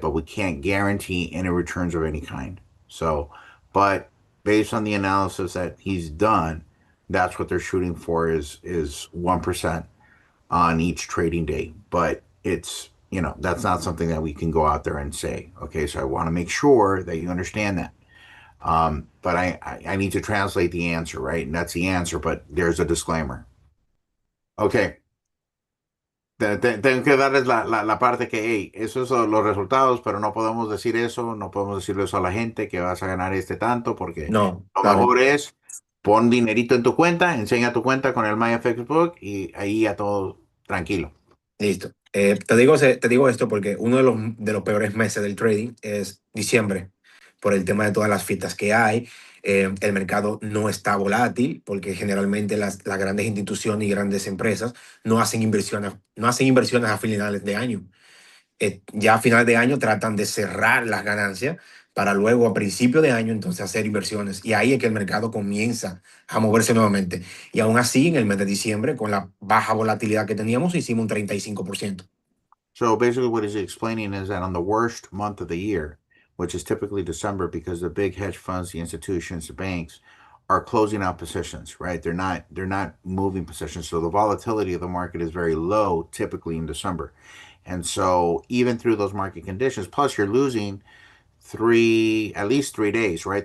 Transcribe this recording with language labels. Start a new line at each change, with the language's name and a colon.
English: But we can't guarantee any returns of any kind. So, but based on the analysis that he's done, that's what they're shooting for is 1% on each trading day. But it's that's not something that we can go out there and say. Okay, so I want to make sure that you understand that. But I need to translate the answer, right? And that's the answer, but there's a disclaimer. Okay.
Spanish: Tengo que darles la parte que, hey, esos son los resultados, pero no podemos decir eso, no podemos decirle eso a la gente que vas a ganar este tanto, porque no, lo claro. mejor es pon dinerito en tu cuenta, enseña tu cuenta con el MyFX Book y ahí ya todo tranquilo. Listo. Te digo esto porque uno de los peores meses del trading es diciembre, por el tema de todas las fiestas que hay. El mercado no está volátil porque generalmente las grandes instituciones y grandes empresas no hacen inversiones a finales de año. Ya a final de año tratan de cerrar las ganancias para luego a principio de año entonces hacer inversiones. Y ahí es que el mercado comienza a moverse nuevamente. Y aún así, en el mes de diciembre, con la baja volatilidad que teníamos, hicimos un 35%.
English: So basically, what he's explaining is that on the worst month of the year, which is typically December, because the big hedge funds, the institutions, the banks are closing out positions, right? They're not moving positions. So the volatility of the market is very low typically in December. And so even through those market conditions, plus you're losing at least 3 days, right?